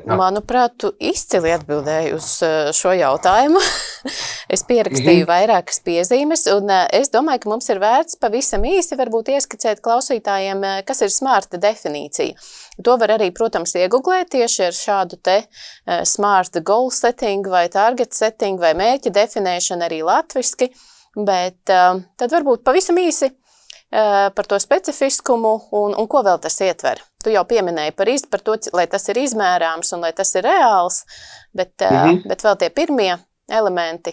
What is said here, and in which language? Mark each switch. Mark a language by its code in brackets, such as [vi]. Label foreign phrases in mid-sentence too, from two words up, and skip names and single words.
[lv] Manuprāt, tu izcili atbildēji uz šo jautājumu. Es pierakstīju vairākas piezīmes, un es domāju, ka mums ir vērts pavisam īsi varbūt ieskicēt klausītājiem, kas ir smarta definīcija. To var arī, protams, iegooglēt tieši ar šādu te [en] smart goal setting [lv] vai [en] target setting [lv] vai mērķa definēšanu arī latviski. Bet tad varbūt pavisam īsi par to specifiskumu un ko vēl tas ietver. Tu jau pieminēji par to, lai tas ir izmērāms un lai tas ir reāls, bet vēl tie pirmie elementi.